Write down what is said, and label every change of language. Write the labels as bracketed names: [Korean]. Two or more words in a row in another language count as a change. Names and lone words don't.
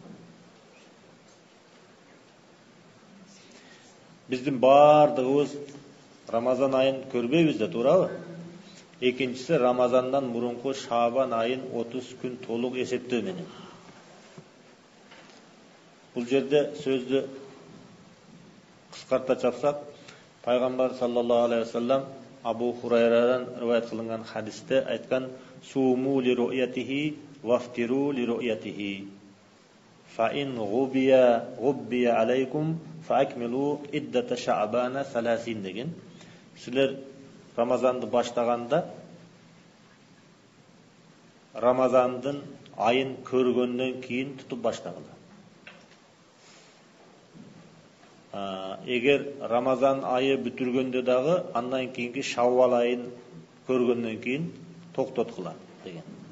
[Kyrgyz] Биздин баардыгыбыз Рамазан айын көрбөйбүз да, туурабы? Экинчиси Рамазандан мурунку Шабан айын 30 күн толук эсептөө менен. Бул жерде сөздү кыскарта чапсак, пайгамбар [Arabic] صلى الله عليه وسلم [Kyrgyz] Абу Хурайрадан риваят кылынган хадисте айткан: [Arabic] "صوموا لرؤيته وأفطروا لرؤيته. فإن غبي عليكم فأكملوا عدة شعبان 30" деген. [Kyrgyz] Силер Рамазанды баштаганда Рамазандын айын көргөндөн кийин тутуп баштагыла. Эгер Рамазан айы бүтүргөндө дагы андан кийинки Шаввал айын көргөндөн кийин токтоткула деген.